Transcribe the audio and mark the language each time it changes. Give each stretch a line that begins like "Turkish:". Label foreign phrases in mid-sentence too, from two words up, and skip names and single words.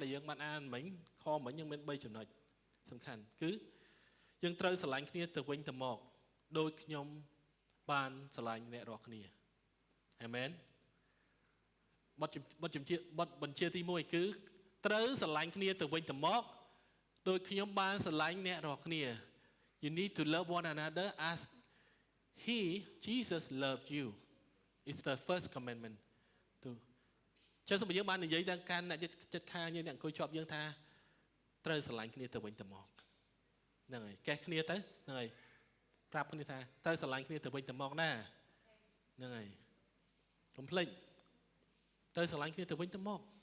Khmer: ដែលយើងបានអានមិញខមិញយើងមាន3ចំណុចសំខាន់គឺយើងត្រូវស្រឡាញ់គ្នាទៅវិញទៅមកដោយខ្ញុំបានស្រឡាញ់អ្នករាល់ គ្នាអាមែនបទបញ្ជាទី1គឺត្រូវស្រឡាញ់គ្នាទៅវិញទៅមកដោយខ្ញុំបានស្រឡាញ់ អ្នករាល់គ្នា
English: You need to love one another as he Jesus loved you It's the first commandment
Khmer: ចឹងសូមយើងបាននិយាយដល់ការអ្នកចិត្តខាងយើងអ្នកអង្គុយជាប់យើងថាត្រូវស្រឡាញ់គ្នាទៅវិញទៅមកហ្នឹងហើយកេះគ្នាទៅហ្នឹងហើយប្រាប់គ្នាថាត្រូវស្រឡាញ់គ្នាទៅវិញទៅមកណាហ្នឹងហើយកុំភ្លេចត្រូវស្រឡាញ់គ្នាទៅវិញទៅមក